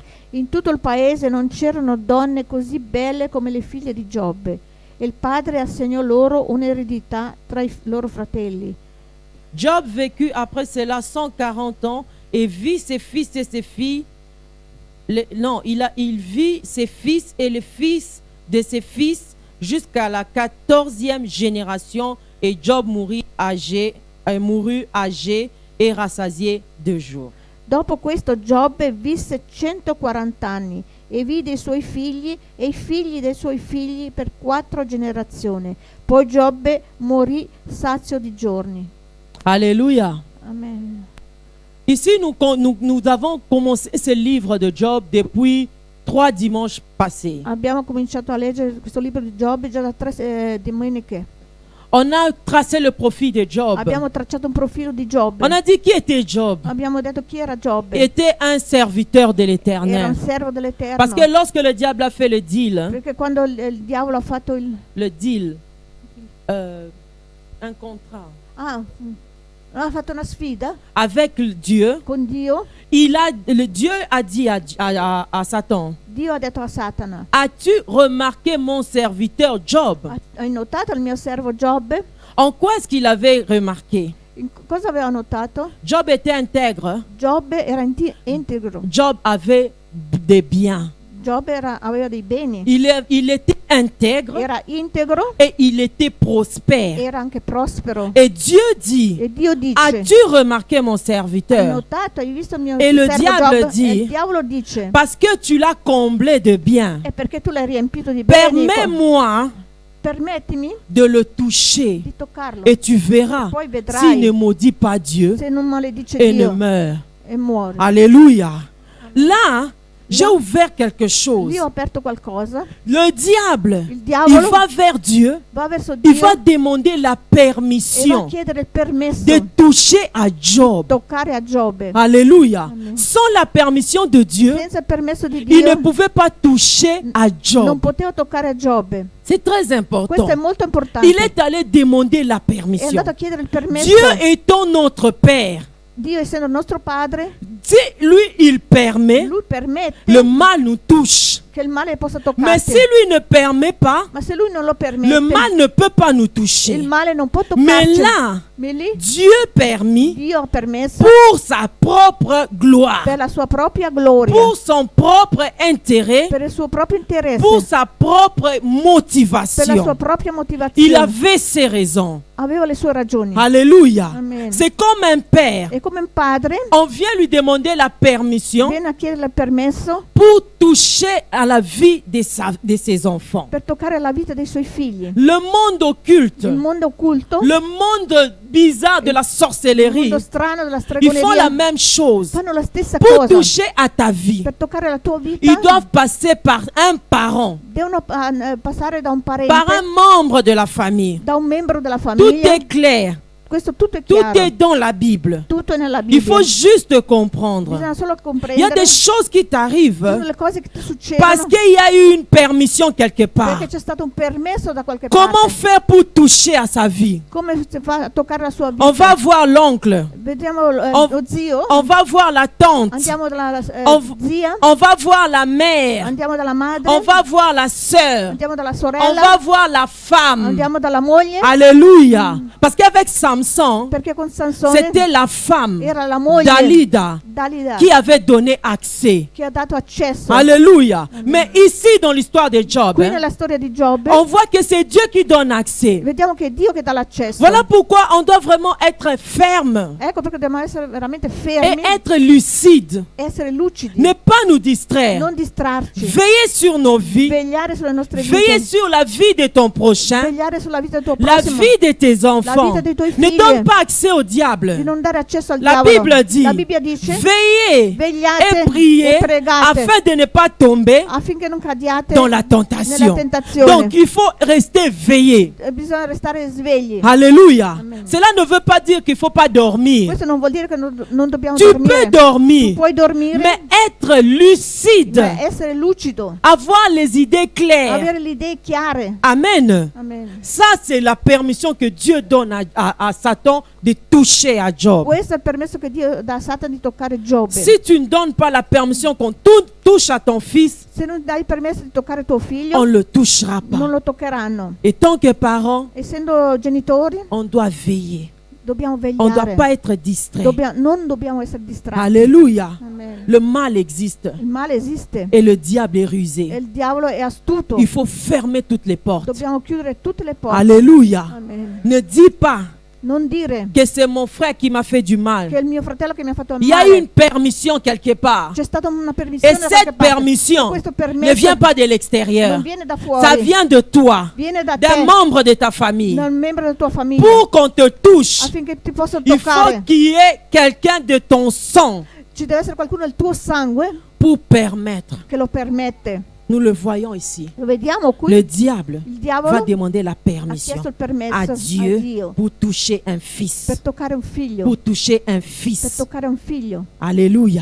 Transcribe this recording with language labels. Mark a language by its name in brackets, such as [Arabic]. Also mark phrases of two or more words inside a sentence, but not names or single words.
[Italian] In tutto il paese non c'erano donne così belle come le figlie di Giobbe, e il padre assegnò loro un'eredità tra i loro fratelli. [French] Job vécut après cela 140 ans et vit ses fils et ses filles. Il vit ses fils et les fils de ses fils jusqu'à la 14e génération, et Job mourut âgé e rassasié de jours. [Italian] Dopo questo Giobbe visse 140 anni e vide i suoi figli e i figli dei suoi figli per 4 generazioni. Poi Giobbe morì sazio di giorni. [French] Alléluia. Amen. Ici, nous avons commencé ce livre de Job depuis 3 dimanches passés. [Italian] Abbiamo cominciato a leggere questo libro di Giobbe già da 3 domeniche. [French] On a tracé le profil de Job. [Italian] Abbiamo tracciato un profilo di Giobbe. [French] On a dit qui était Job. [Italian] Abbiamo detto chi era Giobbe. [French] Il était un serviteur de [Italian] Era [French] l'Éternel. [Italian] un servo dell'Eterno. [French] Parce que lorsque le diable a fait le deal, [Italian] Perché quando il diavolo ha fatto [French] un contrat [Italian] ha fatto una sfida [French] avec Dieu, [Italian] con Dio, [French] Dieu a dit à Satan, [Italian] Dio ha detto a Satana: [French] as-tu remarqué mon serviteur Job? [Italian] hai notato il mio servo Giobbe? [French] En quoi est-ce qu'il avait remarqué? [Italian] Cosa aveva notato? [French] Job était intègre. [Italian] Giobbe era integro. [French] Job avait des biens. [Italian] Giobbe aveva dei beni. [French] Il était intègre [Italian] Era integro, [French] et il était prospère. [Italian] era anche prospero. [French] Et Dieu dit, [Italian] E Dio dice: [French] as-tu remarqué mon [Italian] hai [French] serviteur? [Italian] notato, hai visto il mio E lo servo diavolo Giobbe? [French] dit: [Italian] E il diavolo dice: [French] Parce que tu l'as comblé de biens. [Italian] è perché tu l'hai riempito di beni. [French] Permets-moi [Italian] Permettimi [French] de le toucher [Italian] di toccarlo. [French] et tu verras [Italian] Poi [French] s'il [Italian] vedrai [French] ne maudit pas Dieu [Italian] se non maledice [French] et ne [Italian] Dio [French] meurt. [Italian] e muore. [French] Alléluia. Là, j'ai ouvert quelque chose. [Italian] Io ho aperto qualcosa. [French] Le diable, [Italian] Il il diavolo [French] va vers Dieu, [Italian] va verso il Dio [French] va demander la [Italian] e va [French] permission [Italian] a chiedere il permesso [French] de [Italian] di [French] toucher à Job. [Italian] toccare a Giobbe. [French] Alléluia. Amen. Sans la permission de Dieu, [Italian] Senza il permesso di [French] il [Italian] Dio [French] ne pouvait pas toucher à [Italian] non [French] Job. [Italian] poteva toccare a Giobbe. [French] C'est très [Italian] Questo è [French] important. [Italian] molto importante. [French] Il est allé demander la [Italian] È [French] permission. [Italian] andato a chiedere il permesso. [French] Dieu étant notre Père, [Italian] Dio essendo nostro padre, [French] si lui il permet, [Italian] lui permette [French] le mal nous touche. [Italian] che che il male possa [French] Mais si [Italian] toccarti. [French] lui ne permet pas, [Italian] Ma se lui non lo [French] le [Italian] permette, [French] mal ne peut pas nous [Italian] il [French] toucher. [Italian] male non può [French] Mais [Italian] toccarci. [French] là, [Italian] Ma lì [French] Dieu permis [Italian] Dio ha permesso [French] pour sa propre gloire, [Italian] per la sua propria gloria, [French] pour son propre intérêt, [Italian] per il suo proprio interesse, [French] pour sa propre [Italian] per la sua [French] motivation. [Italian] propria [French] Il [Italian] motivazione. [French] avait ses raisons. [Italian] Aveva le sue ragioni. [French] Alléluia. Amen. C'est comme un père. [Italian] E come un padre [French] On vient lui demander la permission [Italian] viene a chiedere il permesso [French] pour toucher à la vie de ses enfants. [Italian] per toccare la vita dei suoi figli. [French] Le monde occulte, [Italian] Il mondo occulto, [French] le monde bizarre de la [Italian] il [French] sorcellerie, [Italian] mondo strano della [French] ils font la [Italian] stregoneria [French] même chose. [Italian] fanno la stessa [French] Pour [Italian] cosa. [French] toucher à ta vie, [Italian] Per toccare la tua vita [French] ils doivent passer par un parent, [Italian] devono passare da un parente, [French] par un membre de la famille. [Italian] da un membro della [French] Tout [Italian] famiglia. [French] est clair, [Italian] Questo tutto è [French] tout [Italian] chiaro. [French] est dans la Bible. [Italian] Tutto è nella [French] Il [Italian] Bibbia. [French] faut juste comprendre. [Italian] Bisogna solo [French] Il y a [Italian] comprendere. [French] des choses qui [Italian] Sono [French] t'arrivent [Italian] le cose che ti [French] parce [Italian] succedono [French] qu'il y a eu une permission quelque part. [Italian] perché c'è stato un permesso da qualche [French] Comment [Italian] parte. [French] faire pour toucher à sa vie? [Italian] Come si fa a toccare la sua vita? [French] On va voir l'oncle, [Italian] Vediamo lo zio, [French] on va voir la tante, [Italian] andiamo dalla [French] on- [Italian] zia, [French] on va voir la mère, [Italian] andiamo dalla madre, [French] on va voir la sœur, [Italian] andiamo dalla [French] on [Italian] sorella, [French] va voir la femme. [Italian] andiamo dalla moglie, [French] Alléluia. Parce qu'avec Samson, [Italian] perché con Sansone [French] c'était la femme [Italian] era la moglie [French] Dalida [Italian] Dalida [French] qui avait donné accès. [Italian] che ha dato accesso. [French] Alléluia. Mais ici, dans l'histoire de Job, [Italian] Qui nella storia di Giobbe [French] on voit que c'est Dieu qui donne accès. [Italian] vediamo che è Dio che dà l'accesso. [French] Voilà pourquoi on doit vraiment être ferme [Italian] Ecco perché dobbiamo essere veramente [French] et [Italian] fermi, [French] être lucide. [Italian] essere lucidi, [French] Ne pas nous distraire. [Italian] non distrarci, [French] Veiller sur nos vies. [Italian] vegliare sulle nostre [French] Veiller [Italian] vite, [French] sur la vie de ton prochain. [Italian] vegliare sulla vita del tuo [French] La [Italian] prossimo, [French] vie de tes enfants. [Italian] vita dei tuoi [French] Ne [Italian] figli. [French] donne pas accès au [Italian] di [French] diable. [Italian] non dare accesso al [French] La [Italian] diavolo. [French] Bible dit, [Italian] La Bibbia dice [French] veillez [Italian] vegliate [French] et priez [Italian] e pregate [French] afin de ne pas tomber [Italian] affinché non cadiate [French] dans la [Italian] nella [French] tentation. [Italian] tentazione. [French] Donc il faut rester veillé. [Italian] Bisogna restare svegli. [French] Alléluia. Amen. Cela ne veut pas dire qu'il ne faut pas dormir. [Italian] Questo non vuol dire che non dobbiamo [French] Tu peux [Italian] dormire. [French] dormir, [Italian] Puoi dormire, [French] mais être lucide, [Italian] ma essere lucido, [French] avoir les idées claires. [Italian] avere le idee chiare. [French] Amen. [Italian] Amen. [French] Ça, c'est la permission que Dieu donne à Satan de toucher à Job. [Italian] Questo è il permesso che Dio dà a Satana di toccare Giobbe. [French] Si tu ne donnes pas la permission qu'on touche à ton fils, [Italian] Se non dai il permesso di toccare tuo figlio, [French] on ne le touchera [Italian] non [French] pas. [Italian] lo toccheranno. [French] Et tant que parents, [Italian] Essendo genitori, [French] on doit veiller. [Italian] dobbiamo [French] On ne doit [Italian] vegliare. [French] pas être distrait. [Italian] Non dobbiamo essere distratti. [French] Alléluia. Amen. Le mal existe [Italian] Il male esiste [French] et le diable est [Italian] e [French] rusé. [Italian] il diavolo è astuto. [French] Il faut fermer toutes les portes. [Italian] Dobbiamo chiudere tutte le porte. [French] Alléluia. Amen. Ne dis pas [Italian] Non dire [French] que c'est mon frère qui m'a fait du [Italian] che [French] mal. [Italian] è il mio fratello che mi ha fatto [French] Il y a [Italian] male. [French] eu une permission quelque part. [Italian] C'è stata una [French] Et [Italian] permissione da qualche [French] cette [Italian] parte. [French] permission [Italian] Questo [French] ne [Italian] permesso [French] vient pas de l'extérieur. [Italian] non viene da fuori, [French] Ça vient de toi, [Italian] viene da [French] d'un [Italian] te, [French] membre de ta famille. [Italian] da un membro della tua famiglia, [French] Pour qu'on te touche, [Italian] affinché ti possa [French] il faut [Italian] toccare. [French] qu'il y ait quelqu'un de ton sang [Italian] Ci deve essere qualcuno del tuo sangue [French] pour permettre. [Italian] che lo permette. [French] Nous le voyons ici. [Italian] Lo vediamo qui. [French] Le diable [Italian] Il [French] va [Italian] diavolo [French] demander la [Italian] ha [French] permission [Italian] chiesto il permesso [French] à [Italian] a [French] Dieu [Italian] Dio [French] pour toucher un fils. [Italian] per toccare un figlio. [French] Pour toucher un [Italian] Per [French] fils. [Italian] toccare un figlio. [French] Alléluia.